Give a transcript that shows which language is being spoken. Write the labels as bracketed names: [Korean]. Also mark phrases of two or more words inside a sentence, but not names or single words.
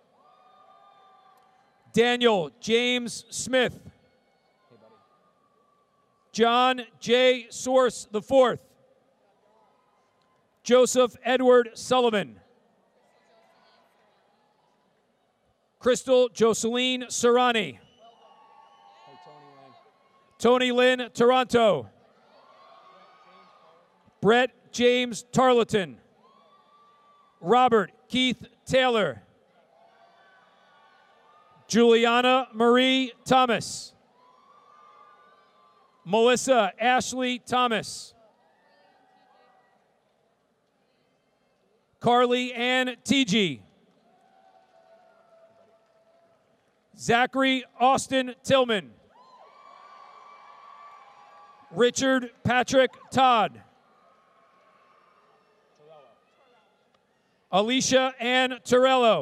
[English] Daniel James Smith. Hey, buddy. John J. Source IV. Joseph Edward Sullivan. Crystal Jocelyn Serrani. Hey, Tony Lynn Toronto. Brett James Tarleton. Robert Keith Taylor. Juliana Marie Thomas. Melissa Ashley Thomas. Carly Ann Teege. Zachary Austin Tillman. Richard Patrick Todd. Alicia Ann Torello.